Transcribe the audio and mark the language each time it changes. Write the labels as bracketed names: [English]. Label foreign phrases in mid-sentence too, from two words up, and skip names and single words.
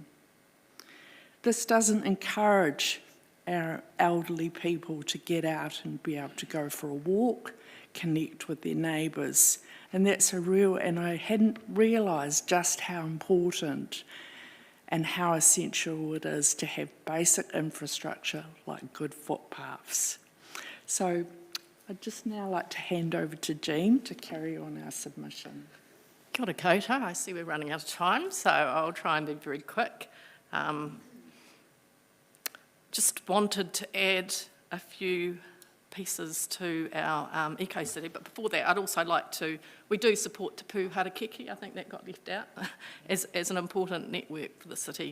[English] This doesn't encourage our elderly people to get out and be able to go for a walk, connect with their neighbours, and that's and I hadn't realised just how important and how essential it is to have basic infrastructure like good footpaths. So I'd just now like to hand over to Jean to carry on our submission. [Māori] Kia ora koutou. [English] I see we're running out of time, so I'll try and be very quick. Just wanted to add a few pieces to our eco-city, but before that I'd also like to, we do support Te Pū Harakeke, I think that got left out, as an important network for the city.